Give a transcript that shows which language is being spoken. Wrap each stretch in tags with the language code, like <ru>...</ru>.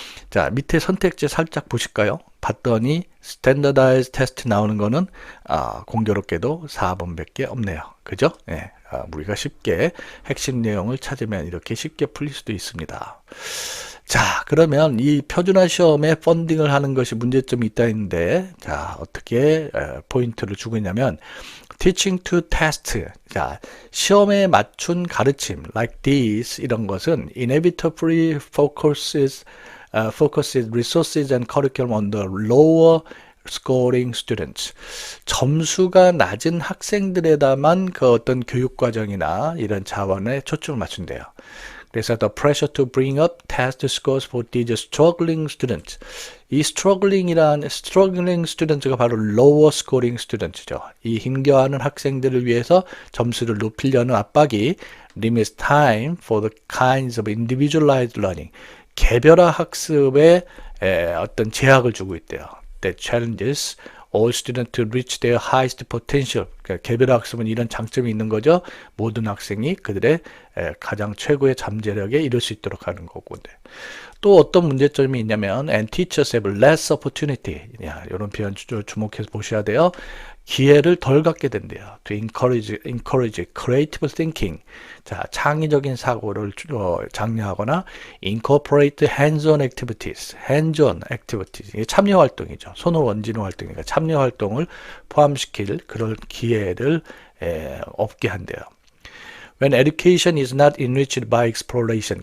<ko>자, 밑에 선택지 살짝 보실까요? 봤더니 standardized test 나오는 거는 공교롭게도 4번밖에 없네요. 그죠? 예. 우리가 쉽게 핵심 내용을 찾으면 이렇게 쉽게 풀릴 수도 있습니다. 자, 그러면 이 표준화 시험에 펀딩을 하는 것이 문제점이 있다 했는데, 자, 어떻게 포인트를 주고 있냐면</ko> <en>teaching to test.</en> <ko>자, 시험에 맞춘 가르침</ko> <en>like this,</en> <ko>이런 것은</ko> <en>inevitably focuses resources and curriculum on the lower scoring students.</en> <ko>점수가 낮은 학생들에다만 그 어떤 교육 과정이나 이런 자원에 초점을 맞춘대요. 그래서</ko> <en>the pressure to bring up test scores for these struggling students.</en> <ko>이</ko> <en>struggling students</en> <ko>가 바로</ko> <en>lower scoring students</en> <ko>죠. 이 힘겨워하는 학생들을 위해서 점수를 높이려는 압박이</ko> <en>limits time for the kinds of individualized learning.</en> <ko>개별화 학습에 어떤 제약을 주고 있대요.</ko> <en>That challenges all students to reach their highest potential.</en> <ko>그러니까 개별화 학습은 이런 장점이 있는 거죠. 모든 학생이 그들의 가장 최고의 잠재력에 이를 수 있도록 하는 거고. 또 어떤 문제점이 있냐면</ko> <en>and teachers have less opportunity.</en> <ko>이런 표현 주목해서 보셔야 돼요. 기회를 덜 갖게 된대요.</ko> <en>To encourage creative thinking.</en> <ko>자, 창의적인 사고를 장려하거나</ko> <en>incorporate hands-on activities. hands-on activities.</en> <ko>이게 참여 활동이죠. 손을 얹는 활동이니까 참여 활동을 포함시킬 그런 기회를 없게 한대요.</ko> <en>When education is not enriched by exploration.</en>